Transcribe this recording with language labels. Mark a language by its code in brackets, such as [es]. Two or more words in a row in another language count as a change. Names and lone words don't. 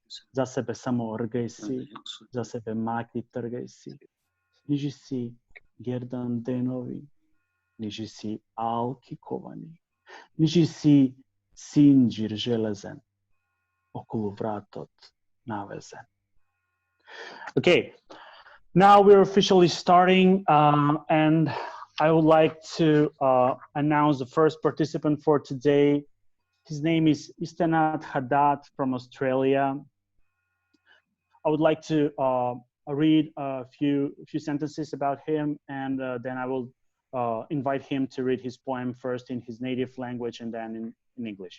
[mk] За себе само ргај си, за себе маки тргај си. Нижи си гердан денови, нижи си алки ковани, нижи си синџир железен. Околу вратот навезен. [en] Okay, now we're officially starting, and I would like to announce the first participant for today. His name is Istenat Haddad from Australia. I would like to read a few sentences about him, and then I will invite him to read his poem first in his native language and then in English.